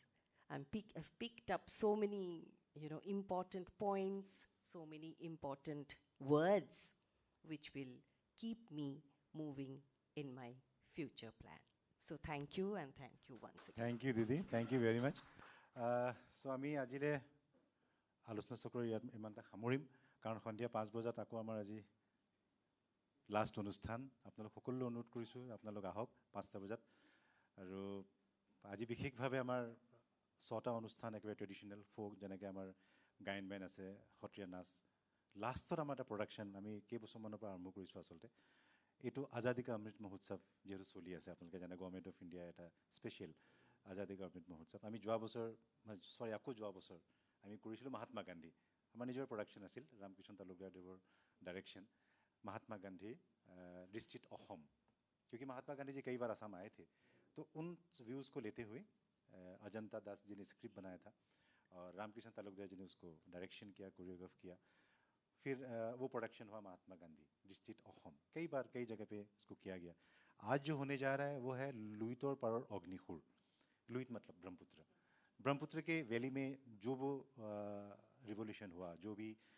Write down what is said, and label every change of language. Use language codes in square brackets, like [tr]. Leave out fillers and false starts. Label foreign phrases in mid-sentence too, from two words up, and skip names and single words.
[en] I've picked up so many, important points, so many important words, which will keep me moving in my future plan. So thank you, and thank you once again. Thank you, Didi. Thank you very much. [as] So আমি আজিলে আলোচনা চক্ৰ ইয়াত ইমানটা সামৰিম কাৰণ সন্ধিয়া 5 বজাত আকৌ আমাৰ আজি লাষ্ট অনুষ্ঠান আপোনালোক সকলোলৈ অনুৰোধ কৰিছোঁ আপোনালোক আহক 5টা বজাত আৰু আজি বিশেষভাৱে আমাৰ 6টা অনুষ্ঠান একেবাৰে [en] traditional folk [as] যেনেকৈ আমাৰ গায়ন বায়ন আছে সত্ৰীয়া নাচ লাষ্টত আমাৰ এটা প্ৰডাকশ্যন আমি কেইবছৰমানৰ পৰা আৰম্ভ কৰিছোঁ আচলতে এইটো আজাদী কা অমৃত মহোৎসৱ যিহেতু চলি আছে আপোনালোকে জানে গভৰ্ণমেণ্ট অফ ইণ্ডিয়া এটা স্পেচিয়েল আজাদী কা অমৃত মহোৎসৱ আমি যোৱা বছৰ আকৌ যোৱা বছৰ আমি কৰিছিলোঁ মহাত্মা গান্ধী আমাৰ নিজৰ প্ৰডাকশ্যন আছিল ৰামকৃষ্ণ তালুকদাৰদেৱৰ ডাইৰেকশ্যন [hi] महात्मा गांधी डिस्ट्रिक्ट असम क्योंकि महात्मा गांधी जी कई बार असम आए थे तो उन व्यूज़ को लेते हुए अजंता दास जी ने स्क्रिप्ट बनाया था और रामकृष्ण तालुकदार जी ने उसको डायरेक्शन किया कोरियोग्राफ किया फिर वो प्रोडक्शन हुआ महात्मा गांधी डिस्ट्रिक्ट असम कई बार कई जगह पे इसको किया गया आज जो होने जा रहा है वो है लुहित और पर अग्निहुर लुहित मतलब ब्रह्मपुत्र के वैली में जो वो रिवोल्यूशन हुआ जो भी